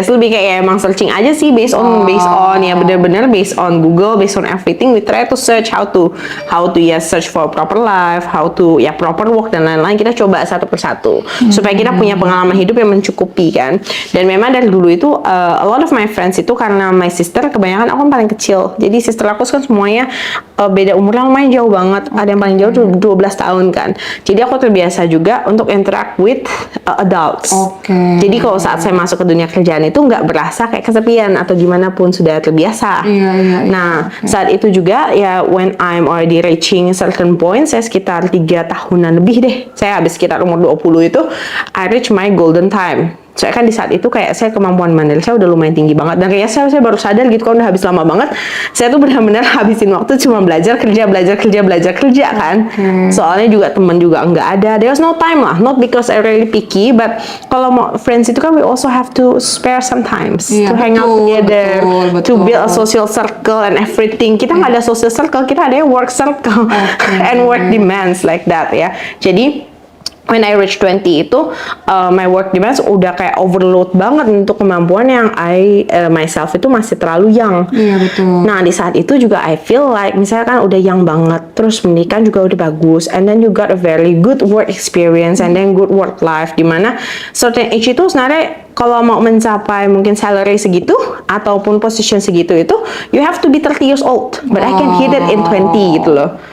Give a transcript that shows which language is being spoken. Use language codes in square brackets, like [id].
[id] Lebih kayak emang [en] searching [id] aja sih, [en] based on [id] ya bener-bener [en] based on Google, based on everything. We try to search how to search for proper life, how to proper work [id] dan lain-lain. Kita coba satu persatu supaya kita punya pengalaman hidup yang mencukupi kan. Dan memang dari dulu itu [en] a lot of my friends [id] itu, karena [en] my sister [id] kebanyakan aku paling kecil. Jadi sister aku kan semuanya beda umurnya lumayan jauh banget. Ada yang paling jauh tuh 12 tahun kan. Jadi aku terbiasa juga untuk [en] interact with adults. [id] Jadi kalau saat saya masuk ke dunia kerjaan itu nggak berasa kayak kesepian atau gimana pun, sudah terbiasa. Nah, saat itu juga ya, [en] when I'm already reaching certain point, [id] saya sekitar 3 tahunan lebih deh. Saya habis sekitar umur 20 itu, [en] I reach my golden time. [id] Saya kan di saat itu kayak saya kemampuan Mandarin saya udah lumayan tinggi banget, dan kayaknya saya baru sadar gitu kan, udah habis lama banget. Saya tuh benar-benar habisin waktu cuma belajar kerja kan. Soalnya juga teman juga nggak ada. [en] There was no time lah, not because I really picky, but [id] kalau mau [en] friends [id] itu kan [en] we also have to spare sometimes to hang out together, to build a social circle and everything. [id] Kita nggak ada [en] social circle, [id] kita ada [en] work circle and work demands like that ya. [id] Jadi [en] when I reach 20 [id] itu, [en] my work demands [id] udah kayak overload banget untuk kemampuan yang myself itu masih terlalu young. Nah, di saat itu juga [en] I feel like misalkan udah young banget, [id] terus pendidikan juga udah bagus, [en] and then you got a very good work experience, and then good work life, dimana certain age [id] itu sebenarnya kalau mau mencapai mungkin [en] salary segitu ataupun position segitu itu, you have to be 30 years old, but I can hit it in 20 [id] gitu loh.